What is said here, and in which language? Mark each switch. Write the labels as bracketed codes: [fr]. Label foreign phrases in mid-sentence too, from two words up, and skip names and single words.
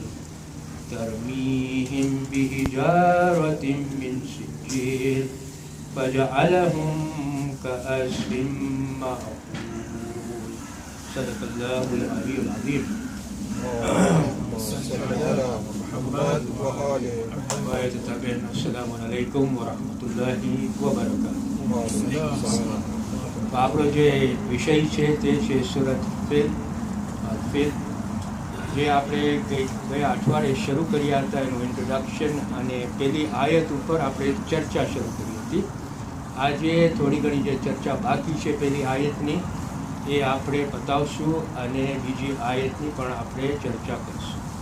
[ar] ترميهم بحجارة من سجيل فجعلهم كعصف مأكول صدق الله العلي العظيم. محمد وآله السلام عليكم ورحمة الله وبركاته. [gu] આપણો જે વિષય છે તે છે સુરત ફિલ જે આપણે ગયા અઠવાડિયે શરૂ કર્યા હતા એનું ઇન્ટ્રોડક્શન અને પહેલી આયત ઉપર આપણે ચર્ચા શરૂ કરી હતી. આજે થોડી ઘણી જે ચર્ચા બાકી છે પહેલી આયતની એ આપણે બતાવશું અને બીજી આયતની પણ આપણે ચર્ચા કરીશું.